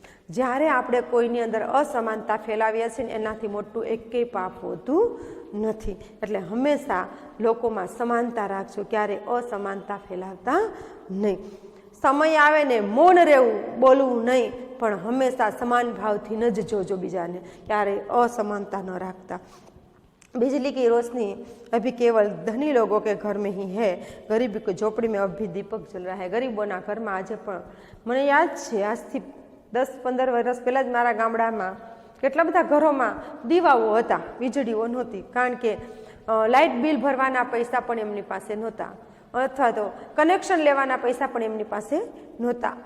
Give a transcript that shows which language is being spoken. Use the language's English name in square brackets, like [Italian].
[Gujarati] જ્યારે આપણે કોઈની અંદર અસમાનતા ફેલાવીએ છીએ ને એનાથી મોટું એકેય પાપ હોતું નથી. એટલે હંમેશા લોકોમાં સમાનતા રાખજો, ક્યારે અસમાનતા ફેલાવતા નહીં. સમય આવે ને મૌન રહેવું, બોલવું નહીં, પણ હંમેશા સમાન ભાવથી ન જ જોજો બીજાને, ક્યારેય અસમાનતા ન રાખતા. [Hindi] बिजली की रोशनी अभी केवल धनी लोगों के घर में ही है, गरीब की झोपड़ी में अभी दीपक जल रहा है. [Gujarati] गरीबोना घરમાં આજે પણ મને યાદ છે, આજથી 10-15 વર્ષ પહેલાં જ મારા ગામડામાં કેટલા બધા ઘરોમાં દીવાઓ હતા, વીજળીઓ નહોતી, કારણ કે લાઇટ બિલ ભરવાના પૈસા પણ એમની પાસે નહોતા, અથવા તો કનેક્શન લેવાના પૈસા પણ એમની પાસે નહોતા.